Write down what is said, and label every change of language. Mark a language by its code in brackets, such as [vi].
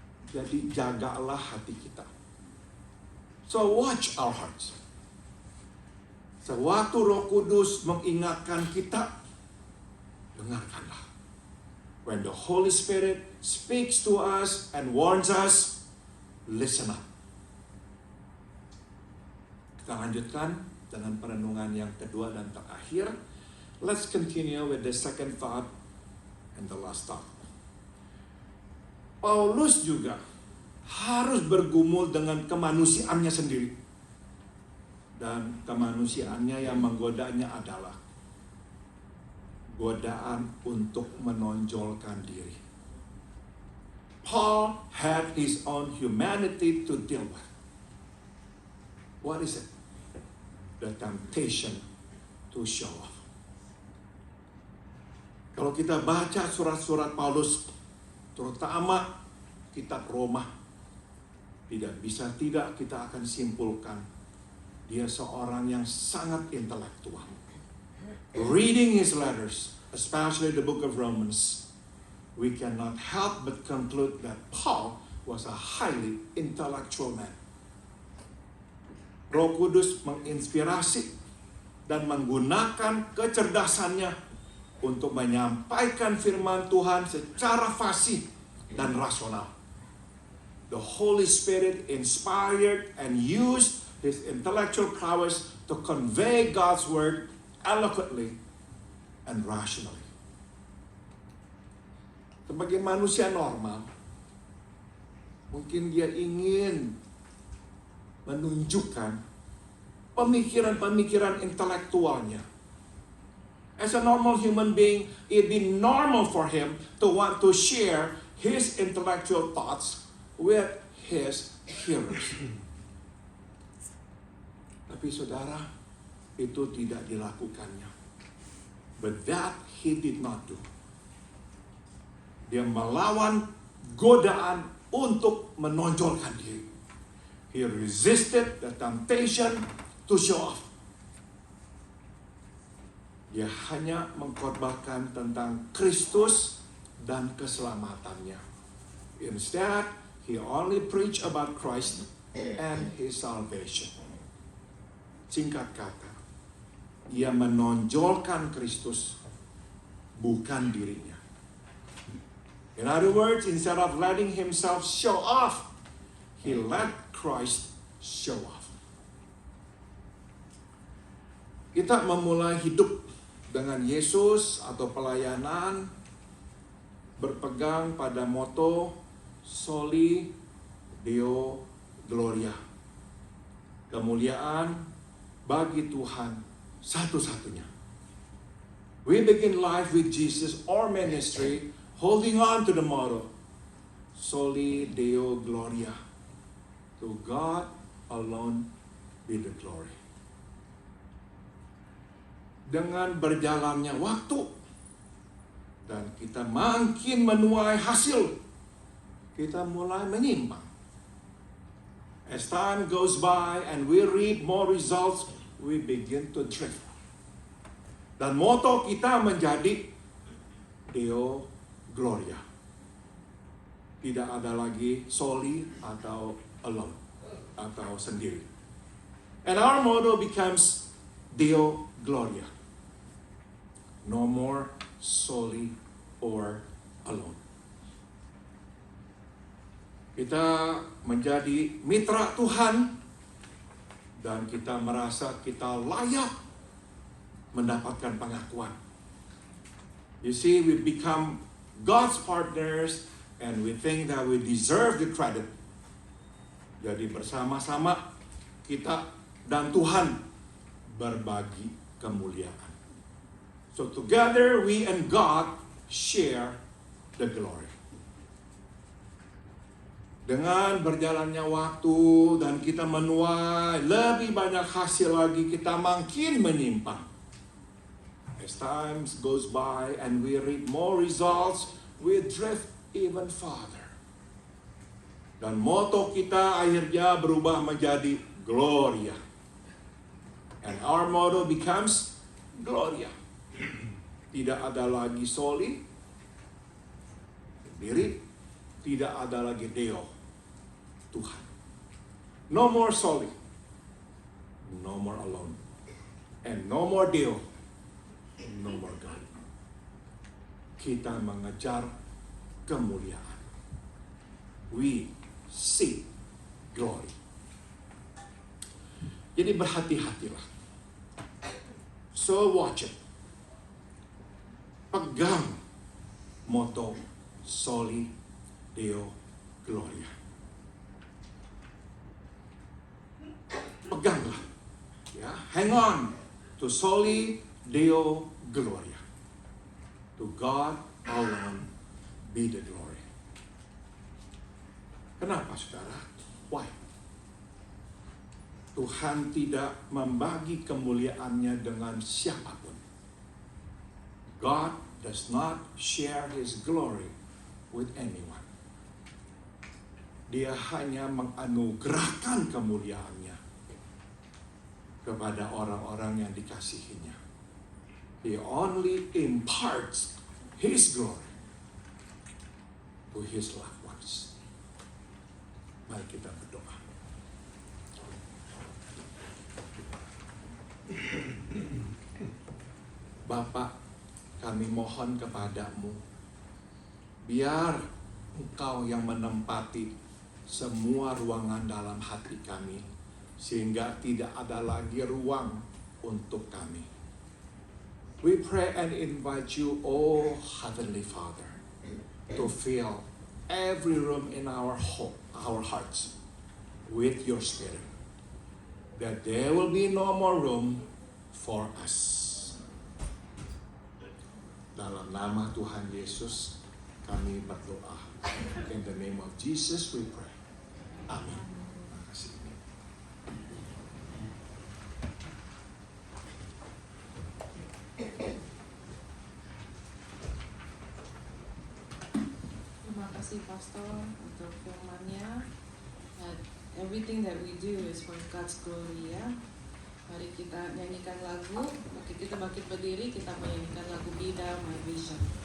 [id] Jadi jagalah hati kita. [en] So watch our hearts. [id] Sewaktu Roh Kudus mengingatkan kita, dengarkanlah. [en] When the Holy Spirit speaks to us and warns us, listen up. [id] Kita lanjutkan dengan perenungan yang kedua dan terakhir. [en] Let's continue with the second thought and the last thought. [id] Paulus juga harus bergumul dengan kemanusiaannya sendiri. Dan kemanusiaannya yang menggodanya adalah godaan untuk menonjolkan diri. [en] Paul had his own humanity to deal with. What is it? The temptation to show off. [id] Kalau kita baca surat-surat Paulus, terutama kitab Roma, tidak bisa tidak kita akan simpulkan dia seorang yang sangat intelektual. [en] Reading his letters, especially the book of Romans, we cannot help but conclude that Paul was a highly intellectual man. [id] Roh Kudus menginspirasi dan menggunakan kecerdasannya untuk menyampaikan firman Tuhan secara fasih dan rasional. [en] The Holy Spirit inspired and used his intellectual prowess to convey God's word eloquently and rationally. [id] Sebagai manusia normal, mungkin dia ingin menunjukkan pemikiran-pemikiran intelektualnya. [en] As a normal human being, it'd be normal for him to want to share his intellectual thoughts with his hearers. [id] Tapi saudara, itu tidak dilakukannya. [en] But that he did not do. [id] Dia melawan godaan untuk menonjolkan diri. [en] He resisted the temptation to show off. [id] Dia hanya mengkhotbahkan tentang Kristus dan keselamatannya. [en] Instead, he only preached about Christ and his salvation. [id] Singkat kata, ia menonjolkan Kristus, bukan dirinya. [en] In other words, instead of letting himself show off, he let Christ show off. [id] Kita memulai hidup dengan Yesus atau pelayanan berpegang pada moto Soli Deo Gloria. Kemuliaan bagi Tuhan satu-satunya. [en] We begin life with Jesus, our ministry, holding on to the motto, Soli Deo Gloria. To God alone be the glory. [id] Dengan berjalannya waktu dan kita makin menuai hasil, kita mulai menyimpang. [en] As time goes by and we reap more results, we begin to drift. [id] Dan moto kita menjadi Deo Gloria. Tidak ada lagi soli atau alone atau sendiri. [en] And our motto becomes Deo Gloria. No more soli or alone. [id] Kita menjadi mitra Tuhan dan kita merasa kita layak mendapatkan pengakuan. [en] You see, we become God's partners and we think that we deserve the credit. [id] Jadi bersama-sama kita dan Tuhan berbagi kemuliaan. [en] So together we and God share the glory. [id] Dengan berjalannya waktu dan kita menuai lebih banyak hasil lagi, kita makin menyimpang. [en] As time goes by and we reap more results, we drift even farther. [id] Dan moto kita akhirnya berubah menjadi Gloria. [en] And our motto becomes Gloria. [id] Tidak ada lagi soli, sendiri, tidak ada lagi Deo, Tuhan. [en] No more soli, no more alone, and no more Deo, no more God. [id] Kita mengejar kemuliaan. [en] We seek glory. [id] Jadi berhati-hatilah. [en] So watch it. [id] Pegang moto Soli Deo Gloria. Peganglah, ya, [en] hang on to [id] Soli Deo Gloria. [en] To God alone be the glory. [id] Kenapa, saudara? [en] Why? [id] Tuhan tidak membagi kemuliaannya dengan siapapun. [en] God does not share His glory with anyone. [id] Dia hanya menganugerahkan kemuliaannya kepada orang-orang yang dikasihinya. [en] He only imparts His glory to His loved ones. [id] Mari kita berdoa. Bapa, kami mohon kepadamu, biar Engkau yang menempati semua ruangan dalam hati kami, sehingga tidak ada lagi ruang untuk kami. [en] We pray and invite you, oh Heavenly Father, to fill every room in our hearts with your Spirit, that there will be no more room for us. [id] Dalam nama Tuhan Yesus, kami berdoa. [en] In the name of Jesus we pray. [id] Amin. Terima kasih. Terima kasih Pastor untuk firman-Nya. [en] Everything that we do is for God's glory, ya. [id] Mari kita nyanyikan lagu. Kita bangkit berdiri, kita menyanyikan lagu Be Thou My Vision.